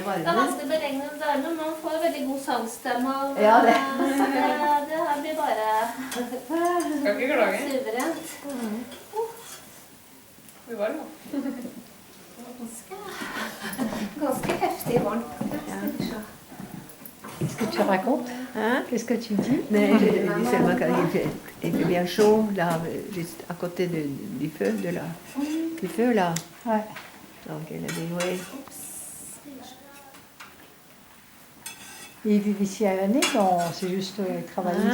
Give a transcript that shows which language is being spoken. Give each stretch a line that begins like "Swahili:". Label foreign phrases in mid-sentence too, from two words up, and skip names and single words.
Norwegian: varmen. vanskelig å beregne det der, men man får veldig god sangstemme av Ja, det. det her blir bare Skal ikke klage. suverent. Vi var jo. Ganske heftig varmt.
French: Qu'est-ce que tu racontes? Hein? Qu'est-ce que tu dis? Mais je dis seulement qu'il fait bien chaud, là, juste à côté du feu, du feu, là. Ouais. Donc, elle a dit, oui. Ils vivent ici à l'année, non, c'est juste ils travaillent